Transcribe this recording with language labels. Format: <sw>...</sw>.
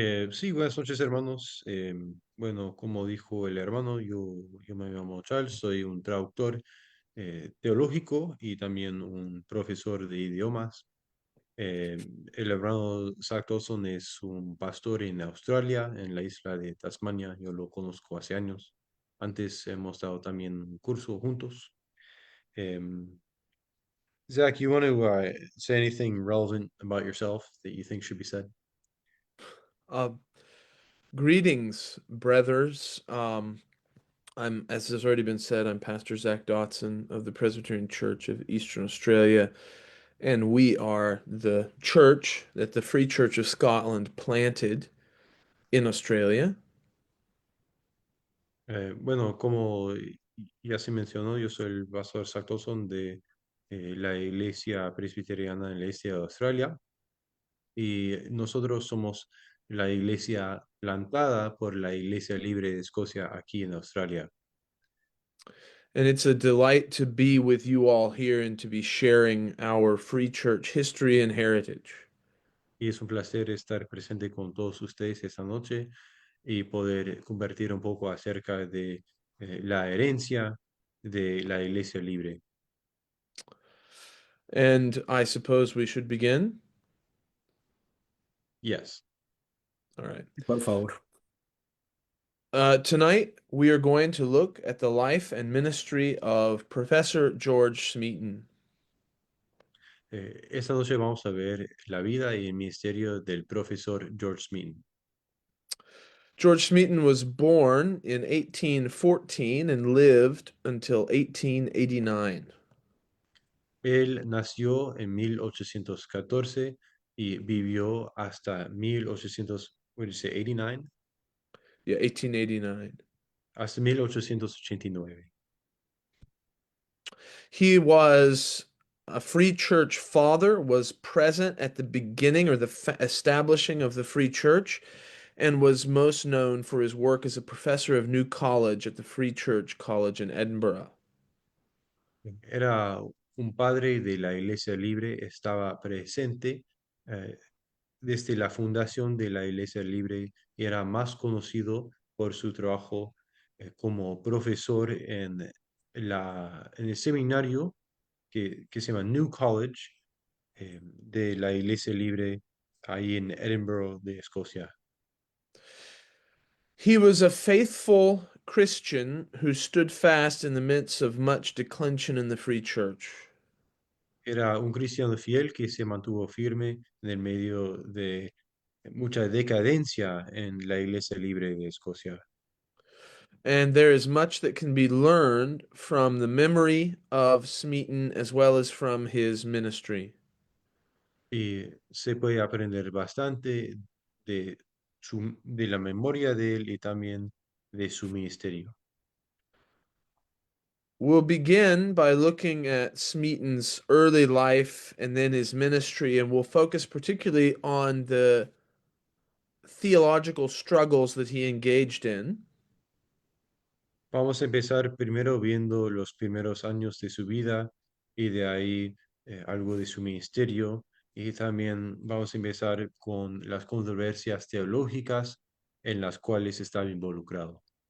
<es>sí, buenas noches, hermanos. Bueno, como dijo el hermano, yo me llamo Charles, soy un traductor teológico y también un profesor de idiomas. Eh, el hermano Zach Dawson es un pastor en Australia, en la isla de Tasmania. Yo lo conozco hace años. Antes hemos dado también un curso juntos.</es> <en>Um, Zach, you want to say anything relevant about yourself that you think should be said? Uh, Greetings, brothers. As has already been said, I'm Pastor Zach Dotson of the Presbyterian Church of Eastern Australia, and we are the church that the Free Church of Scotland planted in Australia.</en> <es>Bueno, como ya se mencionó, yo soy el pastor Zach Dawson de la Iglesia Presbiteriana en la Isla de Australia y nosotros somos la iglesia plantada por la Iglesia Libre de Escocia aquí en Australia.</es> <en>And it's a delight to be with you all here and to be sharing our Free Church history and heritage.</en> <es>Y es un placer estar presente con todos ustedes esta noche y poder convertir un poco acerca de la herencia de la Iglesia Libre.</es> <en>And I suppose we should begin. Yes. All right.</en> <es>Por favor.</es> <en>Tonight, we are going to look at the life and ministry of Professor George Smeaton.</en> <es>Esta noche vamos a ver la vida y el ministerio del profesor George Smeaton.</es> <en>George Smeaton was born in 1814 and lived until 1889.</en> <es>Él nació en 1814 y vivió hasta 1800,</es> <en>what did you say, 89? Yeah, 1889.</en> <es>Hasta 1889.</es> <en>He was a free church father, was present at the beginning or the establishing of the free church, and was most known for his work as a professor of New College at the Free Church College in Edinburgh.</en> <es>Era un padre de la Iglesia Libre, estaba presente eh, desde la fundación de la Iglesia Libre y era más conocido por su trabajo como profesor en el seminario que se llama New College de la Iglesia Libre ahí en Edinburgh de Escocia.</es> <en>He was a faithful Christian who stood fast in the midst of much declension in the Free Church.</en> <es>Era un cristiano fiel que se mantuvo firme en el medio de mucha decadencia en la Iglesia Libre de Escocia.</es> <en>And there is much that can be learned from the memory of Smeaton as well as from his ministry.</en> <es>Y se puede aprender bastante de, de la memoria de él y también de su ministerio.</es> <en>We'll begin by looking at Smeaton's early life and then his ministry, and we'll focus particularly on the theological struggles that he engaged in.</en> <es>Vamos a empezar primero viendo los primeros años de su vida y de ahí algo de su ministerio y también vamos a empezar con las controversias teológicas en las cuales estaba involucrado.</es>